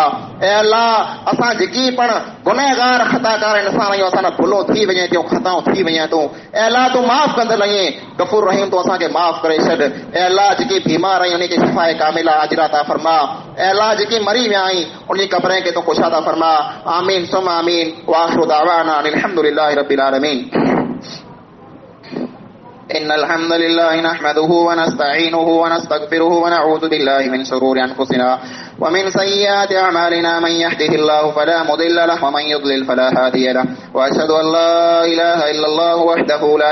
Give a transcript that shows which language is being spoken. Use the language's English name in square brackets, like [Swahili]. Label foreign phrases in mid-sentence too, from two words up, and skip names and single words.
[Sindhi] ऐं अल्लाह असां जेकी पण गुनहगार खताकार इंसान आहियूं, असां भुलो थी वञे थियूं, खताऊं थी वञे तूं, ऐं अल्लाह तूं माफ़ कंदड़ आहीं, [Arabic] غفور رحيم [Sindhi] तूं असांखे माफ़ करे छॾ। ऐं अल्लाह जेकी बीमार आहियूं उन खे शिफ़ाए कामिला आजिरा अता फरमा। ऐं अल्लाह जेकी मरी विया आहिनि उन जी क़ब्रनि खे तूं ख़ुशा अता फरमा। [Arabic] آمين ثم آمين وآخر دعوانا الحمد لله رب العالمين. إن الحمد لله نحمده ونستعينه ونستغفره ونعوذ بالله من شرور أنفسنا ومن سيئات أعمالنا من يهده الله فلا مضل له ومن يضلل فلا هادي له وأشهد أن لا إله إلا الله وحده لا